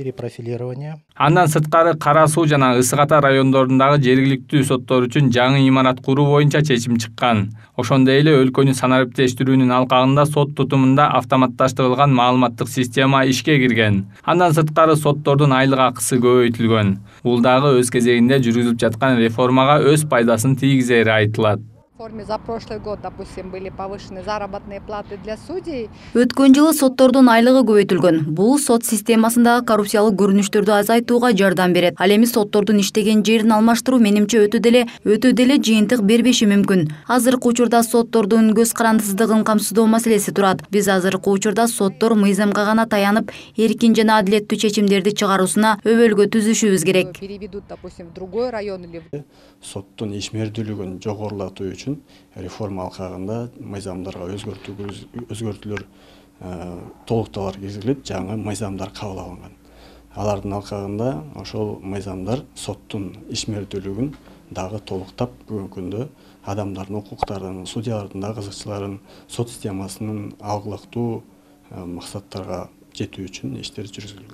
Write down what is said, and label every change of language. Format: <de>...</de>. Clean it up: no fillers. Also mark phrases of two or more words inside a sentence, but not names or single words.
<ky>Андан сырткары Кара Суу жана Ысык Ата райондорундагы жергиликтүү соттор үчүн жаңы имарат куруу боюнча чечим чыккан. Ошондой эле өлкөнү санариптештирүүнүн алкагында сот тутумунда автоматташтырылган маалыматтык система ишке кирген. Андан сырткары соттордун айлык акысы көбөйтүлгөн. Бул дагы өз кезегинде жүргүзүлүп жаткан реформага өз пайдасын тийгизери айтылат.</ky> <ru>За прошлый год, допустим, были повышены заработные платы для судей.</ru> <ky>Өткөн жылы соттордун айлыгы көбөйтүлгөн. Бул сот системасындагы коррупциялык көрүнүштөрдү азайтууга жардам берет. Ал эми соттордун иштеген жерин алмаштыруу менимче өтө деле жыйынтык бербеши мүмкүн. Азыркы учурда соттордун көз карандысыздыгын камсыздоо маселеси турат. Биз азыркы учурда соттор мыйзамга гана таянып, эркин жана адилеттүү чечимдерди чыгаруусуна өбөлгө түзүшүбүз керек.</ky> <ru>Переведут, допустим, в другой район или...</ru> <ky>Соттун ишмердүүлүгүн жогорулатуу үчүн реформа алкагында мыйзамдарга өзгөртүүлөр толуктоолор киргизилип, жаңы мыйзамдар кабыл алынган. Алардын алкагында ошол мыйзамдар соттун ишмердүүлүгүн дагы толуктап, бүгүнкү күндө адамдардын укуктарын, судьялардын да кызыкчыларын сот системасынын алгылыктуу максаттарга жетүү үчүн иштер жүргүзүлгөн.</ky>